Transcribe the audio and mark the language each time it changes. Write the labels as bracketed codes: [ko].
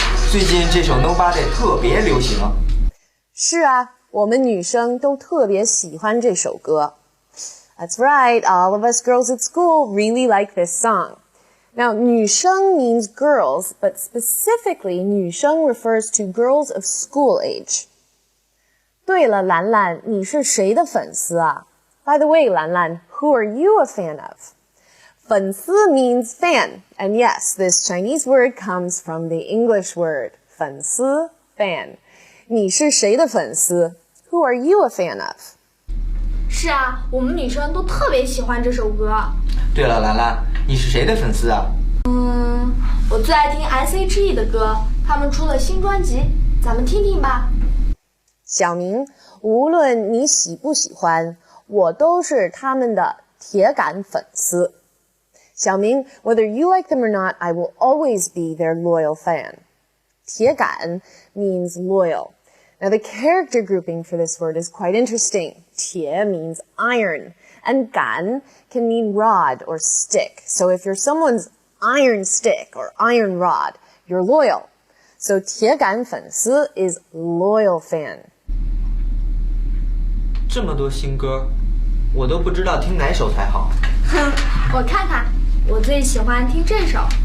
[zh] 最近这首 Nobody 特别流行。是啊，我们女生都特别喜欢这首歌。 [en] That's right, all of us girls at school really like this song. Now, 女生 means girls, but specifically, 女生 refers to girls of school age. [zh] 对了，兰兰，你是谁的粉丝啊？ [en] By the way, 兰兰, who are you a fan of? 粉丝 means fan, and yes, this Chinese word comes from the English word 粉丝 fan. [zh] 你是谁的粉丝？ [en] Who are you a fan of? [zh] 是啊，我们女生都特别喜欢这首歌。对了，兰兰，你是谁的粉丝啊？我最爱听 S.H.E 的歌，他们出了新专辑，咱们听听吧。小明，无论你喜不喜欢，我都是他们的铁杆粉丝。 [en] 小明 whether you like them or not, I will always be their loyal fan. 铁杆 means loyal. Now the character grouping for this word is quite interesting. 铁 means iron, and 杆 can mean rod or stick. So if you're someone's iron stick or iron rod, you're loyal. So 铁杆粉丝 is loyal fan. [zh] 这么多新歌，我都不知道听哪首才好。哼，我看看，我最喜欢听这首。